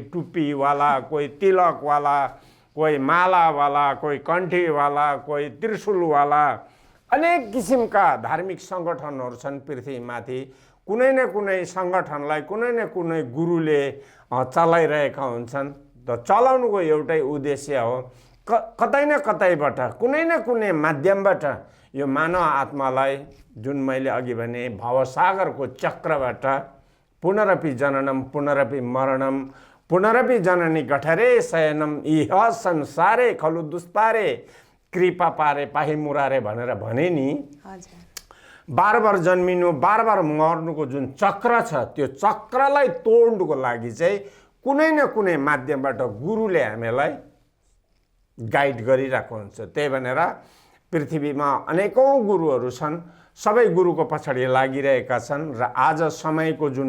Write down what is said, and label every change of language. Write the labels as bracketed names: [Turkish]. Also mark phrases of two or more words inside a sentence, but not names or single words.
[Nepali] टुप्पीवाला कोही तिलकवाला कोही मालावाला कोही कण्ठीवाला कोही त्रिशूलवाला अनेक किसिमका धार्मिक सङ्गठनहरू छन् पृथ्वीमाथि कुनै न कुनै सङ्गठनलाई कुनै न कुनै गुरुले चलाइरहेका हुन्छन् त चलाउनुको एउटै उद्देश्य हो कतै न कतैबाट कुनै न कुनै माध्यमबाट यो मानव आत्मालाई जुन मैले अघि भने भवसागरको चक्रबाट [Sanskrit] पुनरपि जननम पुनरपि मरणम पुनरपि जननी गठरे शयनम इह संसारे खलु दुस्तारे कृपा पारे पाही मुरारे [Nepali] भनेर भने नि बार बार जन्मिनु बार बार मर्नुको जुन चक्र छ त्यो चक्रलाई तोड्नुको लागि चाहिँ कुनै न कुनै माध्यमबाट गुरुले हामीलाई गाइड गरिरहेको हुन्छ त्यही भनेर पृथ्वीमा अनेकौं गुरुहरू छन् सबै गुरुको पछाडि लागिरहेका छन् र आज समयको जुन